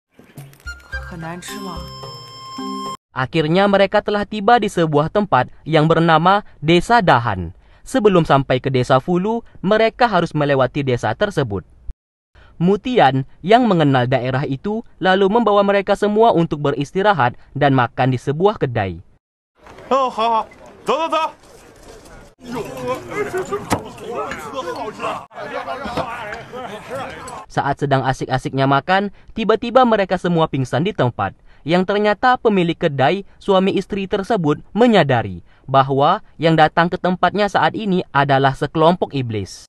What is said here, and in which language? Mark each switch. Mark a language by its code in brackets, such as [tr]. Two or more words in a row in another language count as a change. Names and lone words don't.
[id] Akhirnya mereka telah tiba di sebuah tempat yang bernama Desa Dahan. Sebelum sampai ke desa Fulu, mereka harus melewati desa tersebut. Mutian yang mengenal daerah itu lalu membawa mereka semua untuk beristirahat dan makan di sebuah kedai. [zh] Oh, 好，走走走。 [id] Saat sedang asik-asiknya makan, tiba-tiba mereka semua pingsan di tempat. Yang ternyata pemilik kedai, suami istri tersebut menyadari bahwa yang datang ke tempatnya saat ini adalah sekelompok iblis.